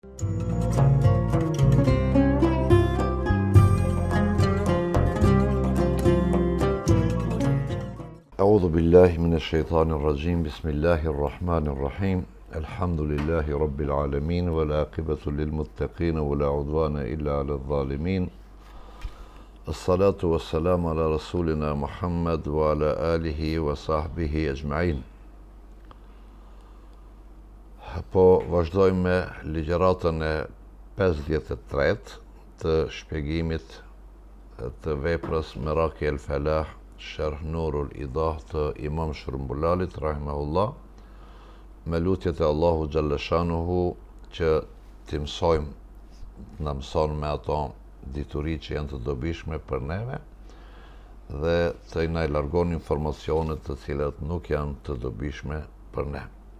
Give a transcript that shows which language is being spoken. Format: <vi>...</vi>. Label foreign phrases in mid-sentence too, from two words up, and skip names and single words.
<ar>أعوذ بالله من الشيطان الرجيم بسم الله الرحمن الرحيم الحمد لله رب العالمين والعاقبة للمتقين ولا عدوان إلا على الظالمين الصلاة والسلام على رسولنا محمد وعلى آله وصحبه أجمعين.</ar> <sq>Po vazhdojmë me ligjëratën e 53 të shpjegimit të veprës Miraqi el Falah Sharh Nurul Idah të Imam Shërbulalit rahimahullah, me lutjet e Allahu Gjallëshanuhu që të mësojmë, të na mëson me ato dituri që janë të dobishme për neve dhe të na largon informacionet të cilat nuk janë të dobishme për ne.</sq>